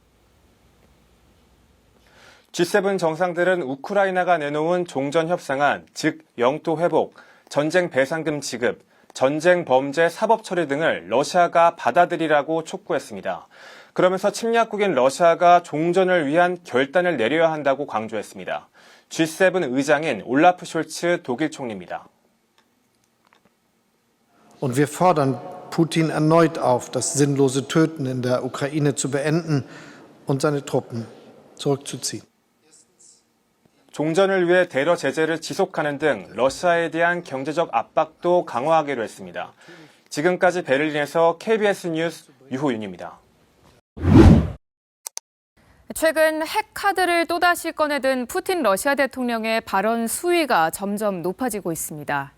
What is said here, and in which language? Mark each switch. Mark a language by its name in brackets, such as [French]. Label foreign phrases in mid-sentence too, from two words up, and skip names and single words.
[Korean] G7 정상들은 우크라이나가 내놓은 종전 협상안, 즉 영토 회복, 전쟁 배상금 지급, 전쟁 범죄 사법 처리 등을 러시아가 받아들이라고 촉구했습니다. 그러면서 침략국인 러시아가 종전을 위한 결단을 내려야 한다고 강조했습니다. G7 의장인 올라프 숄츠 독일 총리입니다. [German] Und wir fordern Putin erneut auf, das sinnlose Töten in der Ukraine zu beenden und seine Truppen zurückzuziehen. [Korean] 종전을 위해 대러 제재를 지속하는 등 러시아에 대한 경제적 압박도 강화하기로 했습니다. 지금까지 베를린에서 KBS 뉴스 유호윤입니다. 최근 핵카드를 또다시 꺼내든 푸틴 러시아 대통령의 발언 수위가 점점 높아지고 있습니다.